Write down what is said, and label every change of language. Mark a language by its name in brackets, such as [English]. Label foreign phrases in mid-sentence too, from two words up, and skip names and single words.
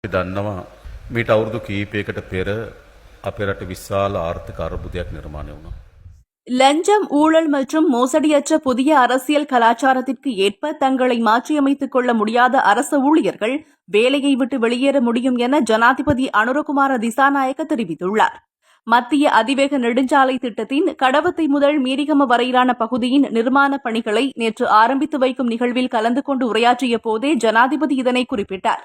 [Sinhala] දන්නවා මීට අවුරුදු කීපයකට පෙර අපේ රට විශාල ආර්ථික අර්බුදයක් නිර්මාණය වුණා. [Tamil] லஞ்சம் ஊழல் மற்றும் மோசடியற்ற புதிய அரசியல் கலாச்சாரத்திற்கு ஏற்ப தங்களை மாற்றியமைத்துக் கொள்ள முடியாத அரசு ஊழியர்கள் வேலையை விட்டு வெளியேற முடியும் என ஜனாதிபதி அனுரகுமார திசாநாயக்க தெரிவித்துள்ளார். மத்திய அதிவேக நெடுஞ்சாலை திட்டத்தின் கடவத்தை முதல் மீரிகம வரையிலான பகுதியின் நிர்மாணப் பணிகளை நேற்று ஆரம்பித்து வைக்கும் நிகழ்வில் கலந்து கொண்டு உரையாற்றிய போதே ஜனாதிபதி இதனை குறிப்பிட்டார்.